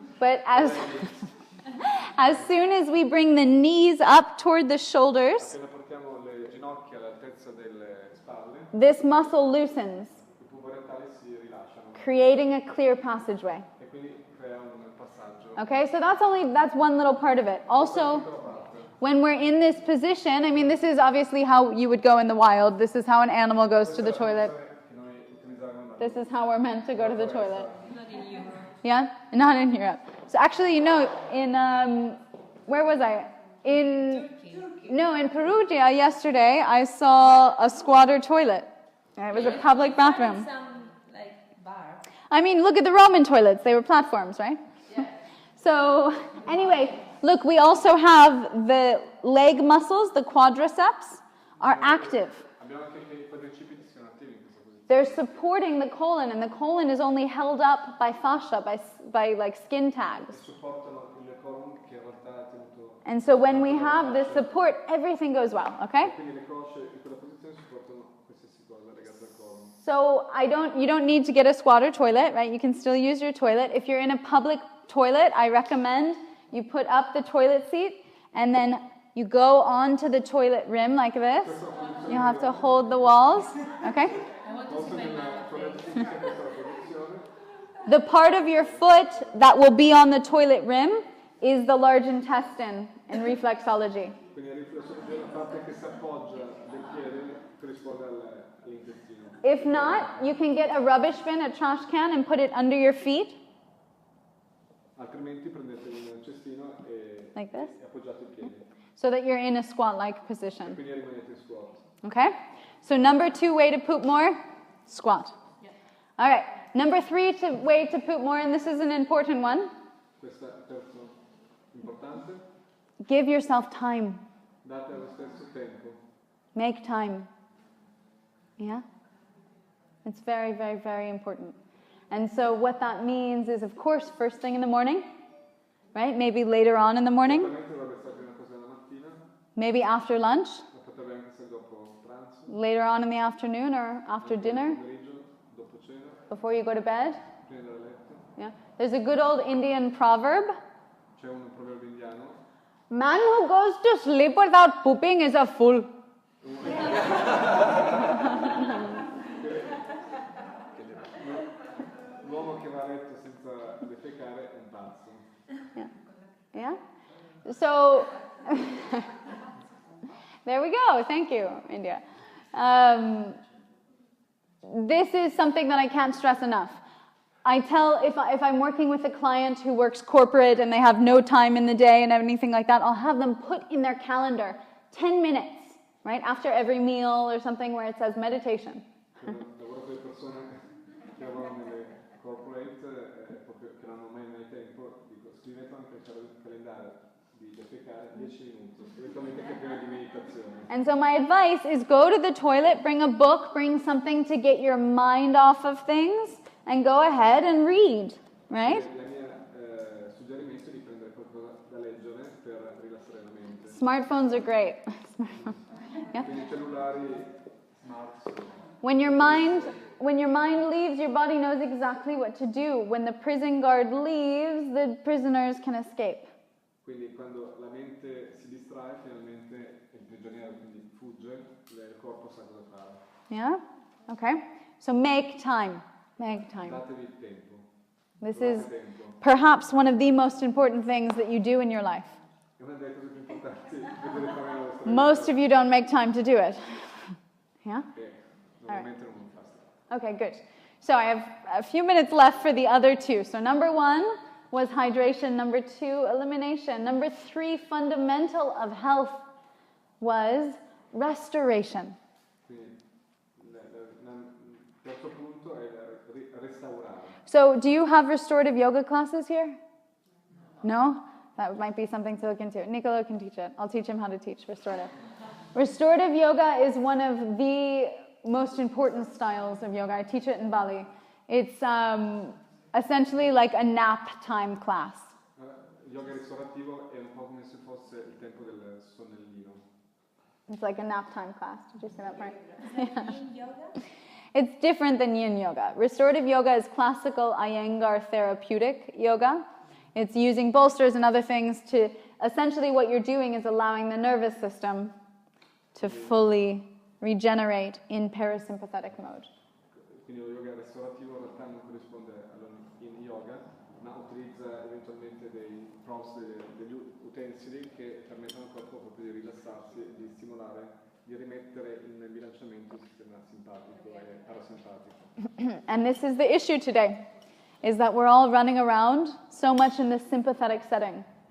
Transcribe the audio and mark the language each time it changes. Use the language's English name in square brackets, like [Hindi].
[English] But as soon as we bring the knees up toward the shoulders, [Italian] Appena portiamo le ginocchia all'altezza delle spalle, [English] this muscle loosens, [Italian] i puborettali si rilasciano [English] creating a clear passageway. [Italian] e quindi crea un passaggio. [English] Okay, so that's one little part of it. Also, when we're in this position, I mean, this is obviously how you would go in the wild. This is how an animal goes to the toilet. This is how we're meant to go to the toilet. Not in Europe. Yeah? Not in Europe. So actually, you know, in, where was I? In Perugia yesterday, I saw a squatter toilet. It was a public bathroom. Some, like, bar. I mean, look at the Roman toilets. They were platforms, right? Yeah. So, anyway, look, we also have the leg muscles, the quadriceps, are active. [Italian] Abbiamo anche che i quadricipiti siano attivi in questa posizione. [English] They're supporting the colon, and the colon is only held up by fascia, by like skin tags. [Italian] Supportano il colon che in realtà è tenuto. [English] And so when we have this support, everything goes well, okay? [Italian] Quindi le cosce in quella posizione supportano qualsiasi cosa legata al colon. [English] So you don't need to get a squatter toilet, right? You can still use your toilet. If you're in a public toilet, I recommend you put up the toilet seat and then you go onto the toilet rim like this. You have to hold the walls, okay? I want to see my mouth. The part of your foot that will be on the toilet rim is the large intestine in reflexology. [Italian] Quindi la riflessione è la parte che si appoggia del piede corrisponde all'intestino. [English] If not, you can get a rubbish bin, a trash can, and put it under your feet. [Italian] Altrimenti prendete un cestino e [English] Like this? [Italian] appoggiate i piedi. [English] So that you're in a squat-like position. [Italian] Quindi rimanete in squat. [English] Okay? So number 2 way to poop more, squat. Yeah. All right. Number 3 way to poop more, and this is an important one. [Italian] Questo è il terzo importante. [English] Give yourself time. [Italian] Date allo stesso tempo. [English] Make time. Yeah? It's very, very, very important. And so what that means is, of course, first thing in the morning, right? Maybe later on in the morning, [Italian] Certamente dovrebbe essere la prima cosa della mattina, [English] maybe after lunch, [Italian] ma potrebbe anche essere dopo pranzo, [English] later on in the afternoon or after [Italian] anche [English] dinner, [Italian] nel pomeriggio, dopo cena, [English] before you go to bed. [Italian] prima del letto. [English] Yeah. There's a good old Indian proverb. [Italian] C'è un proverbio indiano. [English] Man who goes to sleep without pooping is a fool. [Italian] L'uomo che va a letto senza defecare è un pazzo. [English] Yeah. Yeah? So, there we go. Thank you, India. This is something that I can't stress enough. I tell, if I'm working with a client who works corporate and they have no time in the day and anything like that, I'll have them put in their calendar 10 minutes, right, after every meal or something where it says meditation. [Italian] Lavoro con le persone che lavorano nelle corporate proprio che non hanno mai tempo, dico scrivete anche il calendario di defecare 10 minuti, direttamente che prima di meditazione. [English] And so my advice is go to the toilet, bring a book, bring something to get your mind off of things, and go ahead and read, right? [Italian] La mia suggerimento è di prendere qualcosa da leggere per rilassare la mente. [English] Smartphones are great. Yeah. [Italian] Quindi cellulari smart. [English] When your mind leaves, your body knows exactly what to do. When the prison guard leaves, the prisoners can escape. [Italian] Quindi quando la mente si distrae, finalmente il prigioniero quindi fugge, il corpo sa cosa fare. [English] Yeah? Okay. So make time. Make time. [Italian] Datevi il tempo. [English] This [Italian] Trovate [English] is [Italian] tempo. [English] perhaps one of the most important things that you do in your life. [Italian] È una delle cose più importanti che potete fare nella vostra vita. [English] Most of you don't make time to do it. Yeah? [Italian] Che normalmente non fa. [English] Okay, good. So I have a few minutes left for the other two. So number 1 was hydration. Number 2, elimination. Number 3, fundamental of health was restoration. [Italian] Quindi il terzo punto è restaurare. [English] So do you have restorative yoga classes here? No? That might be something to look into. Niccolo can teach it. I'll teach him how to teach restorative. Restorative yoga is one of the most important styles of yoga. I teach it in Bali. It's essentially like a nap time class. [Italian] Yoga restaurativo è un po' come se fosse il tempo del sonnellino. [English] It's like a nap time class. Did you say that part? Yin yoga? It's different than yin yoga. Restorative yoga is classical Iyengar therapeutic yoga. It's using bolsters and other things to, essentially what you're doing is allowing the nervous system to fully regenerate in parasympathetic mode. [Italian] Quindi lo yoga restaurativo in realtà non corrisponde all'yin yoga, ma utilizza eventualmente dei props, degli utensili che permettono al corpo proprio di rilassarsi e di stimolare, di rimettere in bilanciamento il sistema simpatico e parasimpatico. [English] And this is the issue today, is that we're all running around so much in this sympathetic setting.